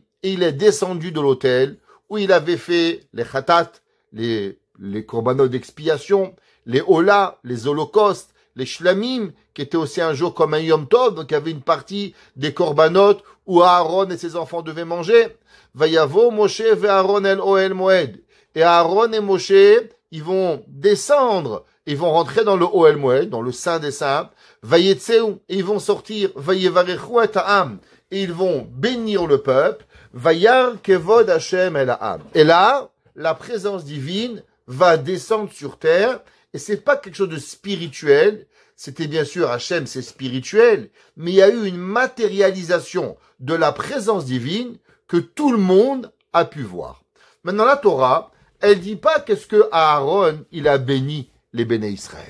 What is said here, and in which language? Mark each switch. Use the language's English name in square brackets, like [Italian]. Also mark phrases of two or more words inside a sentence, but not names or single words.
[French] Et il est descendu de l'autel où il avait fait les chatat, les korbanot d'expiation, les ola, les holocaustes, les shlamim, qui étaient aussi un jour comme un [Hebrew] יום טוב, [French] donc il y avait une partie des korbanot où Aaron et ses enfants devaient manger. [Hebrew] ויבא משה ואהרן אל אהל מועד. [French] Et Aaron et Moshe, ils vont descendre, ils vont rentrer dans le [Hebrew] אהל מועד, [French] dans le Saint des Saints. Vayetseu, et ils vont sortir. [Hebrew] ויברכו את העם, [French] et ils vont bénir le peuple. [Hebrew] וירא כבוד השם אל העם. [French] Et là, la présence divine va descendre sur terre. Et c'est pas quelque chose de spirituel. C'était bien sûr Hachem, c'est spirituel, mais il y a eu une matérialisation de la présence divine que tout le monde a pu voir. Maintenant, la Torah, elle dit pas qu'est-ce que Aaron, il a béni les [Hebrew] בני ישראל.